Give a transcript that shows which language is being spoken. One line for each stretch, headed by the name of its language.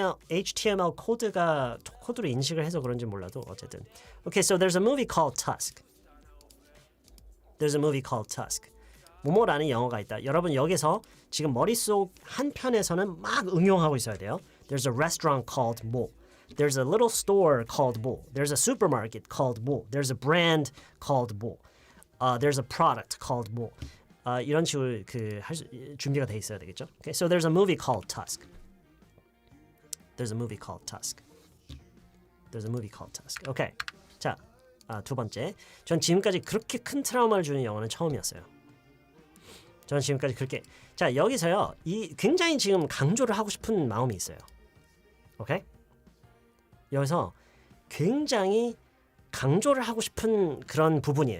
Korean: HTML 코드로 인식을 해서 그런지 몰라도 어쨌든.
English: Okay, so there's a movie called Tusk.
Korean: 모모라는 영화가 있다. 여러분 여기서 지금 머릿속 한편에서는 막 응용하고 있어야 돼요.
English: There's a restaurant called
Korean: 모.
English: There's a little store called 뭐. There's a supermarket called 뭐. There's a brand called 뭐. There's a product called 뭐.
Korean: 이런 식으로 준비가 돼 있어야 되겠죠.
English: Okay, so there's a movie called Tusk. There's a movie called Tusk. There's a movie called Tusk.
Korean: Okay. 자, 두 번째. 전 지금까지 그렇게 큰 트라우마를 주는 영화는 처음이었어요. 저는 지금까지 그렇게 자 여기서요 이 굉장히 지금 강조를 하고 싶은 마음이 있어요. 오케이? 여기서 굉장히 강조를 하고 싶은 그런 부분이에요.